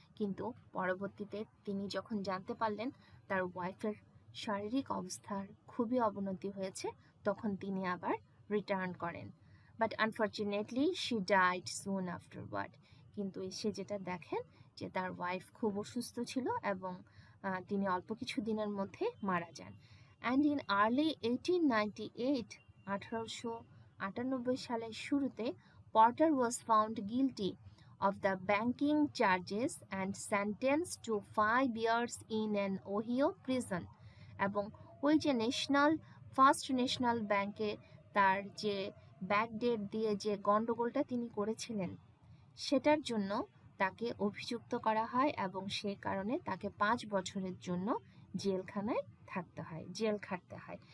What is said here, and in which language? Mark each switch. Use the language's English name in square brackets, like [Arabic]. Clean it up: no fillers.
[Bangla] কিন্তু পরবর্তীতে তিনি যখন জানতে পারলেন তার ওয়াইফের শারীরিক অবস্থার খুবই অবনতি হয়েছে, তখন তিনি আবার রিটার্ন করেন। [English] But unfortunately she died soon afterward. [Bangla] কিন্তু এসে যেটা দেখেন যে তার ওয়াইফ খুব অসুস্থ ছিল এবং তিনি অল্প কিছু দিনের মধ্যে মারা যান। [English] and in early 1898, [Bangla] 1898 সালের শুরুতে, [English] Porter was found guilty of the banking charges and sentenced to 5 years in an Ohio prison. [Bangla] এবং ওই যে ফার্স্ট ন্যাশনাল ব্যাংকে তার যে ব্যাকডেট দিয়ে যে গন্ডগোলটা তিনি করেছিলেন, সেটার জন্য তাকে অভিযুক্ত করা হয় এবং সে কারণে তাকে 5 বছরের জন্য জেলখানায় থাকতে হয়, জেল খাটতে হয়।